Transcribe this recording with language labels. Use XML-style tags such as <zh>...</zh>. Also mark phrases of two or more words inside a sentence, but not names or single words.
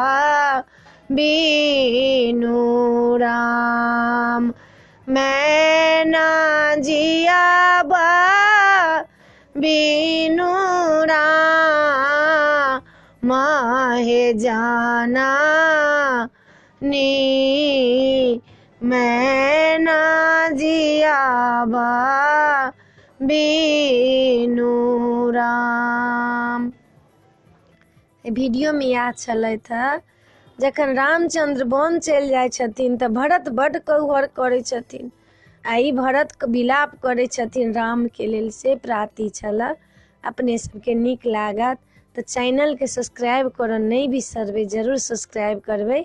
<mai>बिनु राम, मैं ना जियाब बिनु राम हे जाननी, मैं ना जियाब बिनु राम। वीडियो में याद चलै था जखन रामचंद्र वन चलि जाइ छथिन तऽ भरत बड्ड कौहर करै छथिन, आ ई भरत विलाप करै छथिन राम के लेल, से प्राति छल। अपने सबके नीक लागत तऽ चैनल के सब्सक्राइब करऽ नहीं बिसरबै, जरूर सब्सक्राइब करबै।</mai>